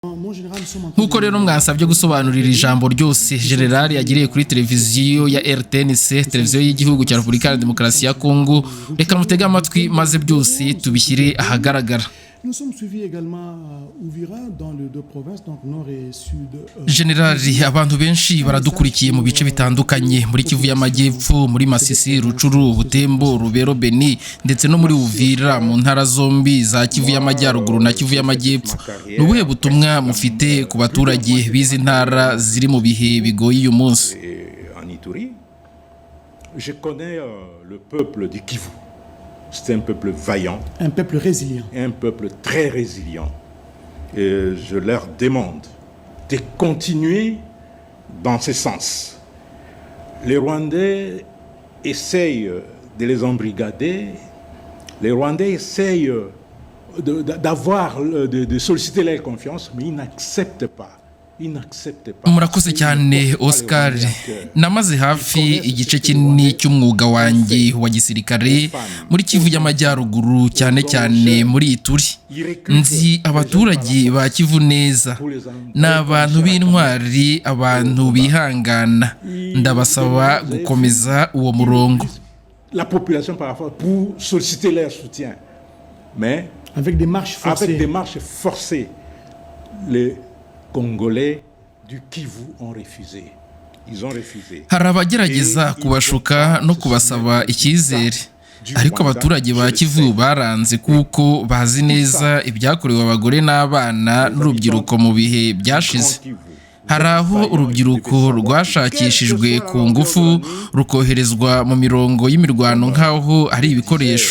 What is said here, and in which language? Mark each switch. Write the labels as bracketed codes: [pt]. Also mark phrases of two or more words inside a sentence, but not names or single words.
[rw] Nkuko rero mwansabye gusobanurira ijambo ryose General yagiriye kuri televiziyo ya RTNC, televiziyo y'igihugu cya Repubulika ya Demokarasi ya Kongo, reka mutege amatwi maze byose tubishyire ahagaragara. [fr] Nous sommes suivis également Uvira dans les deux provinces, donc nord et sud. [rw] Generali, abantu benshi baradukurikiye mu bice bitandukanye muri Kivu y'Amajyepfo, muri Masisi, Rucuru, Butembo, Rubero, Beni ndetse no muri Uvira mu ntara zombi za Kivu y'Amajyaruguru na Kivu y'Amajyepfo. Nubuhe butumwa mufite ku baturage bizi ntara ziri mu bihe bigoye uyu munsi? [fr] Je connais le peuple du Kivu. C'est un peuple vaillant. Un peuple résilient. Un peuple très résilient. Et je leur demande de continuer dans ce sens. Les Rwandais essayent de les embrigader. Les Rwandais essayent de solliciter leur confiance, mais ils n'acceptent pas. [rw] Murakoze cyane Oscar, namaze hafi igice kinini cy'umwuga wanjye wa gisirikare muri Kivu y'Amajyaruguru, cyane cyane muri Ituri. Nzi abaturage ba Kivu neza, n'abantu b'intwari, abantu bihangana. Ndabasaba gukomeza uwo murongo. [fr] La population parfois pour solliciter leur soutien, mais avec des marches forcées, les Congolais du Kivu ont refusé. Ils ont refusé. [rw] Hari abagerageza kubashuka no kubasaba icyizere, ariko abaturage ba Kivu baranze kuko bazi neza ibyakorewe abagore n'abana n'urubyiruko mu bihe byashize. Hari aho urubyiruko rwashakishijwe ku ngufu rukoherezwa mu mirongo y'imirwano nk'aho ari ibikoresho.